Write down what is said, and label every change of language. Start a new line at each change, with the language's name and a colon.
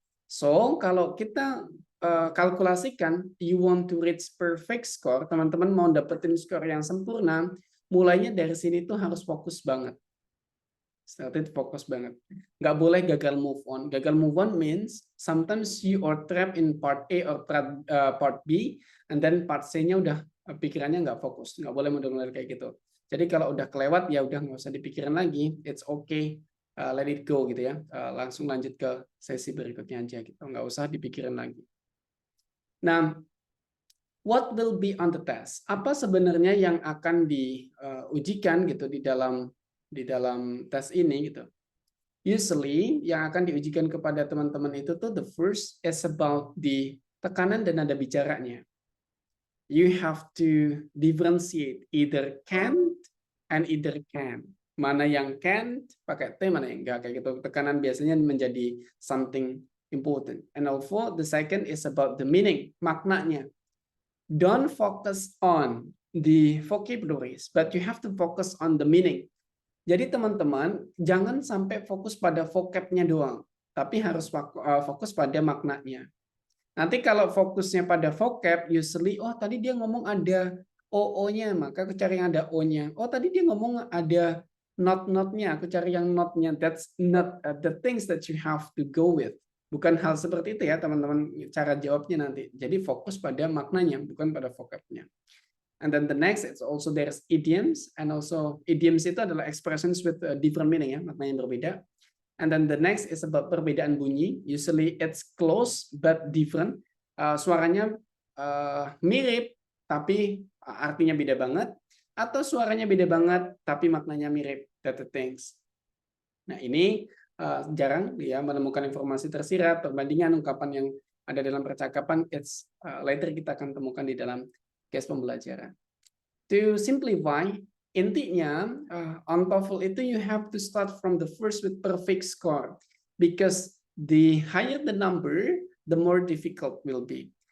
Indonesian: So kalau kita kalkulasikan,
English: you want to reach perfect score,
Indonesian: teman-teman mau dapetin skor yang sempurna, mulainya dari sini tuh harus fokus banget. Started fokus banget. Nggak boleh gagal move on.
English: Gagal move on means sometimes you are trapped in part A or part B, and then part C-nya
Indonesian: udah pikirannya nggak fokus. Nggak boleh model-model kayak gitu. Jadi kalau udah kelewat ya udah nggak usah dipikirin lagi.
English: It's okay, let it go
Indonesian: gitu ya. Langsung lanjut ke sesi berikutnya aja gitu. Nggak usah dipikirin lagi.
English: Nah, what will be on the test?
Indonesian: Apa sebenarnya yang akan diujikan gitu di dalam tes ini gitu. Usually yang akan diujikan kepada teman-teman itu tuh
English: the first is about the
Indonesian: tekanan dan nada bicaranya.
English: You have to differentiate either can't and either can.
Indonesian: Mana yang can't pakai T, mana yang enggak kayak gitu. Tekanan biasanya menjadi
English: something important. And also the second is about the meaning, maknanya. Don't focus on the vocabularies, but you have to focus on the meaning.
Indonesian: Jadi teman-teman jangan sampai fokus pada vocab-nya doang, tapi harus fokus pada maknanya. Nanti kalau fokusnya pada vocab, usually, oh tadi dia ngomong ada OO-nya, maka aku cari yang ada O-nya. Oh tadi dia ngomong ada not-not-nya, aku cari yang not-nya.
English: That's not the things that you have to go with.
Indonesian: Bukan hal seperti itu ya teman-teman, cara jawabnya nanti. Jadi fokus pada maknanya, bukan pada vocab-nya.
English: And then the next, it's also there's idioms, and also idioms itu adalah expressions with different meaning ya,
Indonesian: makna yang berbeda.
English: And then the next is about
Indonesian: perbedaan bunyi.
English: Usually it's close but different.
Indonesian: Suaranya mirip tapi artinya beda banget, atau suaranya beda banget tapi maknanya mirip.
English: That the things.
Indonesian: Nah ini jarang dia menemukan informasi tersirat, perbandingan ungkapan yang ada dalam percakapan. It's later kita akan temukan di dalam case pembelajaran.
English: To simplify, intinya on TOEFL itu you have to start from the first with perfect score, because the higher the number, the more difficult will be.